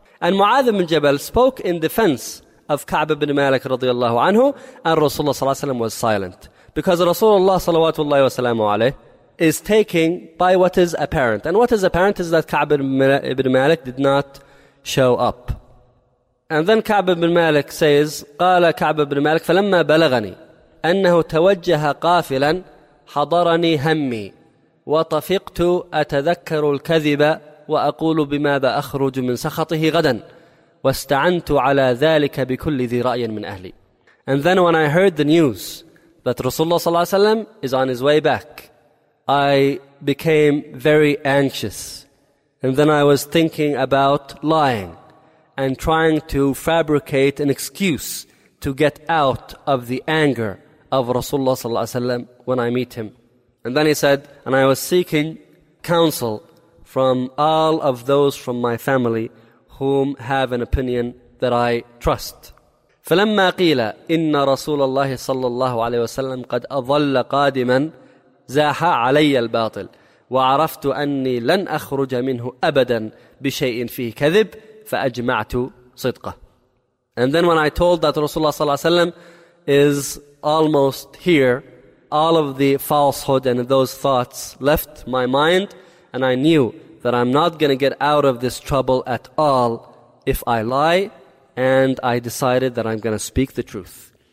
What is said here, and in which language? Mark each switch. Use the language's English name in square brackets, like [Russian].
[English] And Mu'adh ibn Jabal spoke in defense of Ka'b ibn Malik radiyallahu anhu, and Rasulullah sallallahu alayhi wa sallam was silent. Because Rasulullah sallallahu alayhi is taking by what is apparent. And what is apparent is that Ka'b ibn Malik did not show up. And then Ka'b ibn Malik says, [Arabic] قال Ka'b ibn Malik, فلما بلغني أنه توجه قافلا حضرني همي وطفقت أتذكر الكذب وأقول بماذا أخرج من سخطه غدا واستعنت على ذلك بكل ذي رأي من أهلي. [English] And then when I heard the news that Rasulullah صلى الله عليه وسلم is on his way back, I became very anxious. And then I was thinking about lying and trying to fabricate an excuse to get out of the anger of Rasulullah صلى الله عليه وسلم when I meet him. And then he said, and I was seeking counsel from all of those from my family whom have an opinion that I trust. [Arabic] فَلَمَّا قِيلَ إِنَّ رَسُولَ اللَّهِ صَلَّى اللَّهُ عَلَيْهِ وَسَلَّمْ قَدْ أَظَلَّ قَادِمًا زَاحَ عَلَيَّ الْبَاطِلِ وعرفت أني لن أخرج منه أبدا بشيء فيه كذب فأجمعت صدقه. [English] And then when I told that Rasulullah صلى الله عليه وسلم is almost here, all of the falsehood and those thoughts left my mind, and I knew that I'm not going to get out of this trouble at all if I lie, and I decided that I'm going to speak the truth.